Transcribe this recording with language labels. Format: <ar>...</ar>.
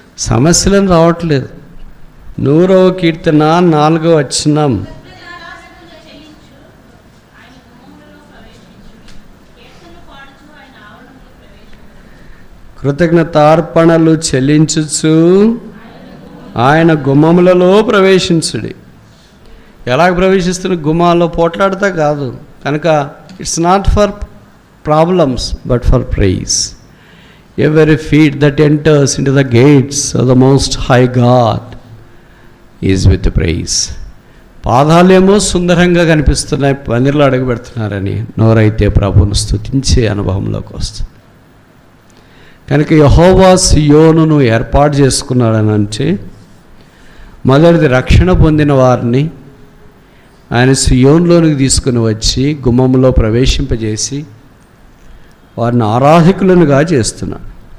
<te>సమస్యలను రావట్లేదు. 100వ కీర్తన 4వ వచనం, కృతజ్ఞతార్పణలు చెల్లించుచు ఆయన గుమ్మములలో ప్రవేశించుడి. ఎలాగ ప్రవేశిస్తున్న? గుమ్మాల్లో పోట్లాడుతా కాదు. కనుక</te> <en>It's not for problems but for praise. Every feet that enters into the gates of the Most High God is with praise.</en> <te>పాదాలేమో సుందరంగా కనిపిస్తున్నాయి, మందిరంలో అడుగు పెడుతున్నారని, నోరైతే ప్రభువును స్తుతించే అనుభవంలోకి వస్తుంది. కనుక యెహోవా సియోనును ఏర్పాటు చేసుకున్నాడని అంటే, మొదటిది రక్షణ పొందిన వారిని ఆయన సియోనులోనికి తీసుకుని వచ్చి గుమ్మంలో ప్రవేశింపజేసి వారిని ఆరాధకులనుగా చేస్తున్నాడు.</te>